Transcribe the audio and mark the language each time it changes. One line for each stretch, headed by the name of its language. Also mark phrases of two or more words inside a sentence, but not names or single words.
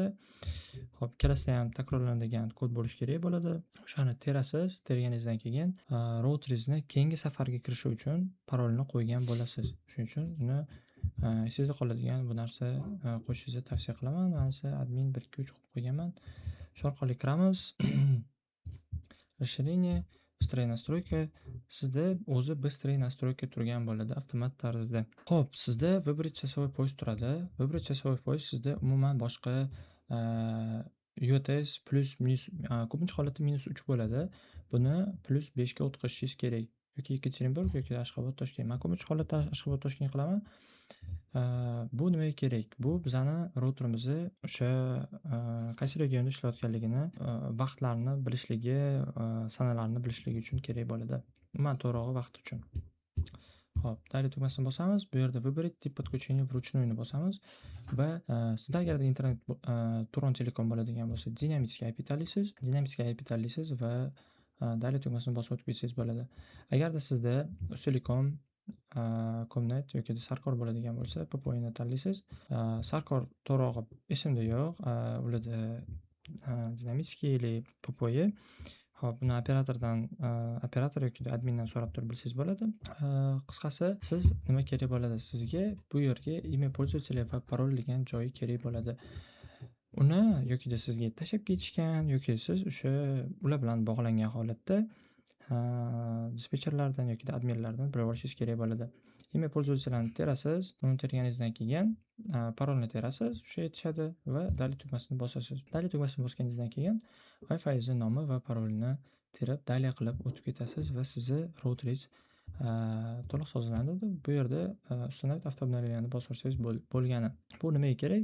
Uzbek: Xo'p, ikkalasida ham takrorlanadigan kod bo'lishi kerak bo'ladi. O'shani terasiz. Terganingizdan keyin routeringizning keyingi safarga kirishi uchun parolni qo'ygan bo'lasiz. Shuning uchun uni sizda qoladigan bu narsa qo'shishingizni tavsiya qilaman. Men esa admin 1 2 3 qo'yib qo'yganman. Shu orqali kiramiz.
Russian: Расширение, быстрая настройка.
Uzbek: Sizda o'zi
Russian: быстрая настройка
Uzbek: turgan bo'ladi avtomat tarzda. Xo'p, sizda
Russian: выбрать часовой пояс
Uzbek: turadi.
Russian: Выбрать часовой пояс
Uzbek: sizda umuman boshqa UTS plus minus ko'pincha holatda -3 bo'ladi. Buni +5 ga o'tkazishingiz kerak. Yoki Yekaterinburg yoki Ashxobod, Toshkent. Men ko'pincha holatda Ashxobod, Toshkent qilaman. Bu nimaga kerak? Bu bizani routerimizni o'sha qaysi regionda ishlayotganligini, vaqtlarni bilishligi, sanalarni bilishligi uchun kerak bo'ladi. Umuman to'g'ri vaqt uchun. Xo'p, dalil tugmasini bosamiz. Bu yerda
Russian: выбрать тип подключения вручную
Uzbek: ni bosamiz va sizda agarda internet Turon Telecom bo'ladigan bo'lsa, dinamический IP tanlaysiz. Dinamический IP tanlaysiz va dalil tugmasini bosib o'tib ketsangiz bo'ladi. Agarda sizda Ustelecom, Comnet yoki Sarkor bo'ladigan bo'lsa, PPO'ni tanlaysiz. Sarkor to'g'ri esimda yo'q. Ularda
Russian: dinamический или
Uzbek: PPO. Xo'p, buni operator yoki admindan so'rab turib bilsangiz bo'ladi. Qisqasi, siz nima kerak bo'ladi? Sizga bu yerga
Russian: имя пользователя
Uzbek: va parol degan joyi kerak bo'ladi. Uni yokida sizga tashlab ketishgan yoki siz o'sha ular bilan bog'langan holatda dispetcherlardan yokida adminlardan bilib olishingiz kerak bo'ladi.
Russian: Имя пользователяni
Uzbek: terasiz, uni terganingizdan keyin parolni terasiz, o'sha yetishadi va dalay tugmasini bosasiz. Dalay tugmasini bosganingizdan keyin Wi-Fi nomi va parolini terib dalay qilib o'tib ketasiz va sizni routeringiz to'liq sozlanadi. Bu yerda
Russian: установить avtoobновлениeni
Uzbek: bosib o'tsangiz bo'lgani. Bu nimaga kerak?